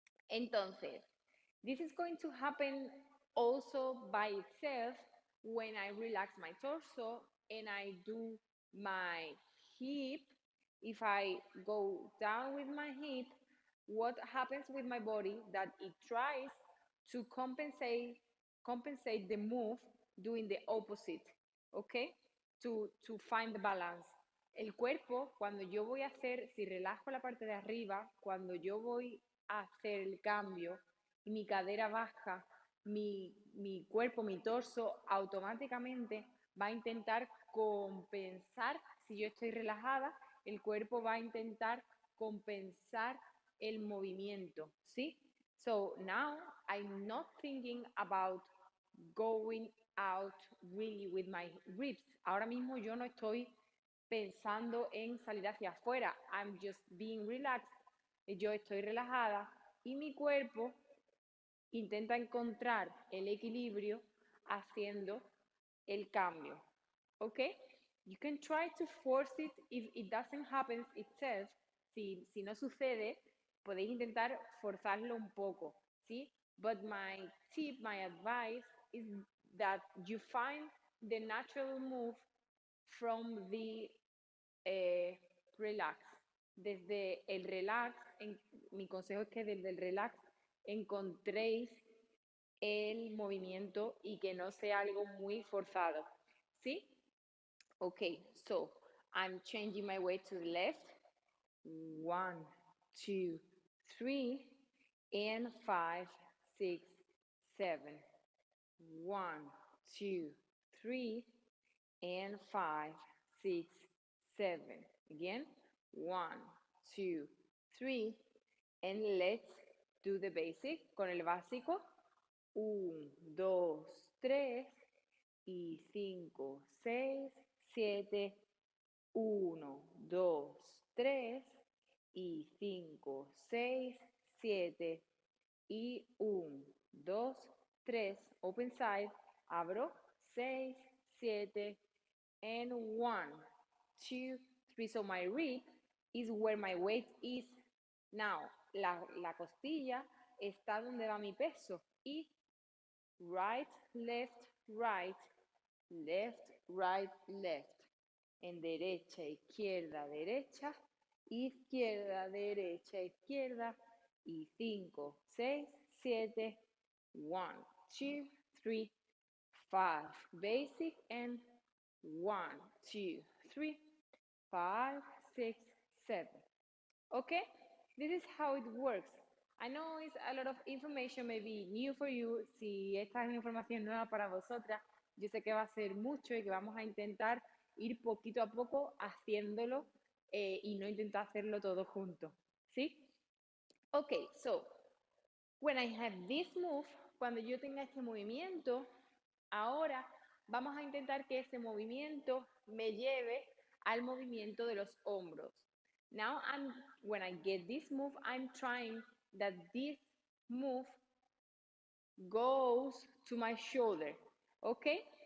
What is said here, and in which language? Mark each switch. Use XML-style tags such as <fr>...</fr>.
<es>Entonces,</es> <en>this is going to happen also by itself when I relax my torso and I do my hip. If I go down with my hip, what happens with my body that it tries to compensate the move doing the opposite, okay? To find the balance.</en> <es>El cuerpo, cuando yo voy a hacer, si relajo la parte de arriba, cuando yo voy a hacer el cambio y mi cadera baja, mi cuerpo, mi torso, automáticamente va a intentar compensar, si yo estoy relajada, el cuerpo va a intentar compensar el movimiento, ¿sí?</es> <en>So now I'm not thinking about going out really with my ribs.</en> <es>Ahora mismo yo no estoy pensando en salir hacia afuera.</es> <en>I'm just being relaxed.</en> <es>Yo estoy relajada y mi cuerpo intenta encontrar el equilibrio haciendo el cambio. ¿Ok?</es> <en>You can try to force it if it doesn't happen itself.</en> <es>Si no sucede, podéis intentar forzarlo un poco, ¿sí?</es> <en>But my tip, my advice is that you find the natural move from the relax.</en> <es>Desde el relax, mi consejo es que desde el relax encontréis el movimiento y que no sea algo muy forzado. ¿Sí?</es> <en>Okay, so I'm changing my weight to the left. 1, 2, 3, and 5, 6, 7. 1, 2, 3, and 5, 6, 7. Again, 1, 2, 3, and let's do the basic</en> <es>con el básico. 1, 2, 3 y 5, 6, 7. 1, 2, 3 y 5, 6, 7 y 1, 2, 3,</es> <en>open side,</en> <es>abro, 6, 7 and 1, 2, 3.</es> <en>So my rib is where my weight is. Now,</en> <es>la costilla está donde va mi peso.</es> <en>Y right, left, right, left, right, left.</en> <es>En derecha, izquierda, derecha, izquierda, derecha, izquierda. Y 5, 6, 7, 1, 2, 3, 5.</es> <en>Basic and 1, 2, 3, 5, 6, 7. Okay? This is how it works. I know it's a lot of information, maybe new for you.</en> <es>Si esta es información nueva para vosotras, yo sé que va a ser mucho y que vamos a intentar ir poquito a poco haciéndolo y no intentar hacerlo todo junto. ¿Sí?</es> <en>Okay, so when I have this move,</en> <es>cuando yo tenga este movimiento, ahora vamos a intentar que ese movimiento me lleve al movimiento de los hombros.</es> <en>Now, when I get this move, I'm trying that this move goes to my shoulder. Okay?</en>